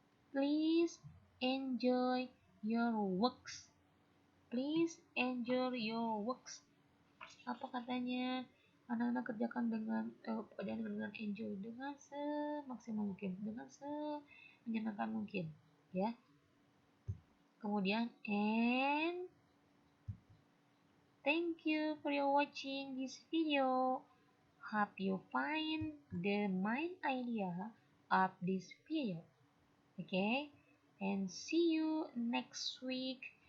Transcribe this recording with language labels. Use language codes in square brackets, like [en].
[en] Please enjoy your works. Please enjoy your works. [id] Apa katanya? Anak-anak kerjakan dengan pekerjaan dengan enjoy, dengan semaksimal mungkin, dengan menyenangkan mungkin ya. Kemudian, [en] and thank you for your watching this video. Hope you find the main idea of this video. Okay, and see you next week.